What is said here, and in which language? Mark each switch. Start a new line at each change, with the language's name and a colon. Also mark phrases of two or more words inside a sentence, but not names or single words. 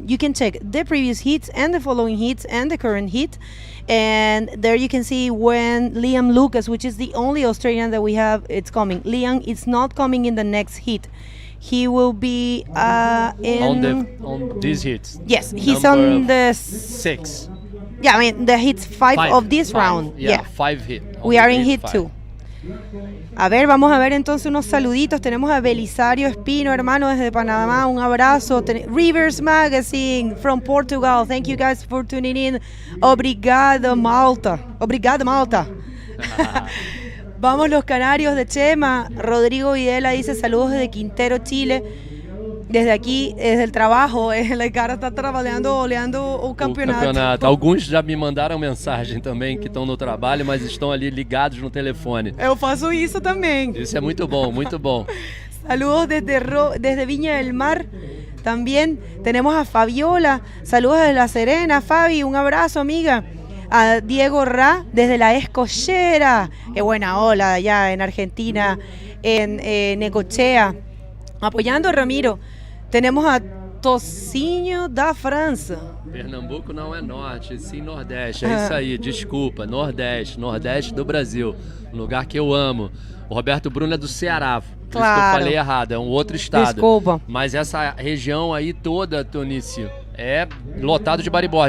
English: You can check the previous hits and the following hits and the current hit, and there you can see when Liam Lucas, which is the only Australian that we have, it's coming. Liam is not coming in the next hit. He will be on these hits. Yes, he's on the 6. Yeah, I mean the hits 5 of this round. Yeah, 5 hit. We are in hit 2.
Spanish: A ver, vamos a ver entonces unos saluditos. Tenemos a Belisario Espino, hermano, desde Panamá. Un abrazo.
English: Rivers Magazine from Portugal. Thank you guys for tuning in.
Portuguese: Obrigado, Malta. Obrigado, Malta.
Spanish: Vamos los canarios de Chema. Rodrigo Videla dice saludos desde Quintero, Chile.
Portuguese: desde aqui, desde o trabalho, o cara está trabalhando, olhando o campeonato. Alguns já me mandaram mensagem também que estão no trabalho, mas estão ali ligados no telefone. Eu faço isso também. Isso é muito bom, muito bom.
Spanish: Saludos desde Viña del Mar. También tenemos a Fabiola. Saludos desde La Serena. Fabi, un abrazo, amiga. A Diego Ra desde la Escollera. Qué buena ola allá en Argentina, en Necochea. Apoyando a Ramiro. Tenemos a Tocinho da França.
Portuguese: Pernambuco não é norte, sim nordeste. É isso aí, desculpa. Nordeste do Brasil. Um lugar que eu amo. O Roberto Bruno é do Ceará. Por isso que eu falei errado, é um outro estado. Desculpa. Mas essa região aí toda, Tonício, é lotado de bodyboard.